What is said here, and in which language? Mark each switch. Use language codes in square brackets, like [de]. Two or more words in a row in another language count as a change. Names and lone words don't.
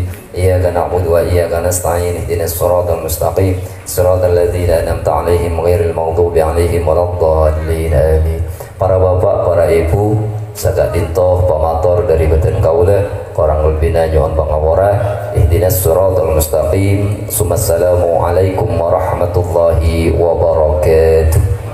[ar] إياك نعبد وإياك نستعين. اهدنا الصراط المستقيم. صراط الذين أنعمت عليهم غير المغضوب عليهم ولا الضالين. [mad] Amin. Para bapak, para ibu, saged dintoh pamatur dari beten kaula, korang lebina nyohon pangapura. [ar] اهدنا الصراط المستقيم. السلام عليكم ورحمة الله وبركاته.